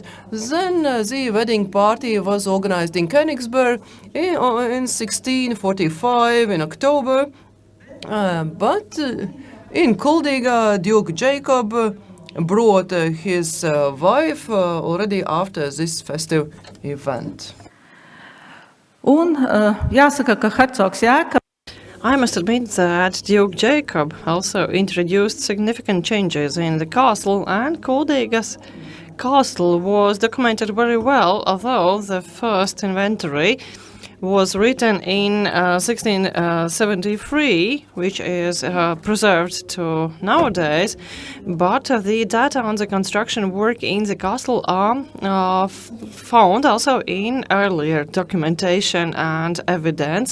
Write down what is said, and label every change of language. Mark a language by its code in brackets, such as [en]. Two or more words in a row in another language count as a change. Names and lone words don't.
[en] Then the wedding party was organized in Königsberg in 1645 in October, but in Kuldīga, Duke Jacob brought his wife already after this festive event. [lv] Un jāsaka, ka hercogs Jēkabs [en] I must admit that Duke Jacob also introduced significant changes in the castle, and Kuldīga's castle was documented very well, although the first inventory was written in 1673, which is preserved to nowadays, but the data on the construction work in the castle are found also in earlier documentation and evidence.